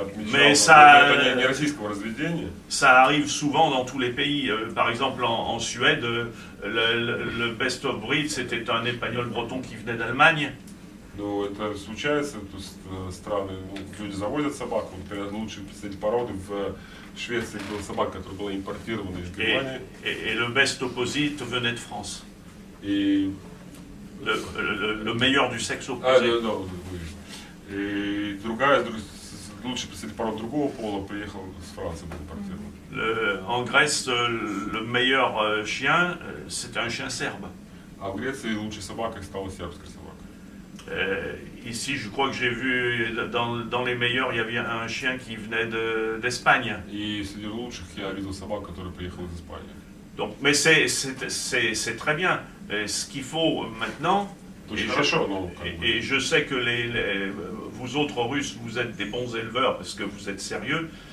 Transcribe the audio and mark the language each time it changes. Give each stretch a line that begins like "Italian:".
French: Mais ça arrive souvent dans tous les pays. Par exemple, en Suède, le best of breed, c'était un épagneul breton qui venait d'Allemagne.
Russian: Ну, это случается, то есть страны, люди заводят собак, например, лучшие представители породы в Швеции была собака, которая была импортирована из Германии.
French: Et le best opposite venait de France. Et le meilleur du sexe opposé.
Russian: И другая, лучший представитель пород другого пола приехал с Франции, был импортирован.
French: En Grèce, le meilleur chien, c'était un chien serbe.
Russian: А в Греции лучшей собакой стала сербская собака.
French: Ici, je crois que j'ai vu dans les meilleurs, il y avait un chien qui venait d'Espagne.
Russian: И среди лучших я видел собак, которая приехала из Испании.
French: Donc, mais c'est très bien. Ce qu'il faut maintenant, et je sais que vous autres Russes, vous êtes des bons éleveurs parce que vous êtes sérieux.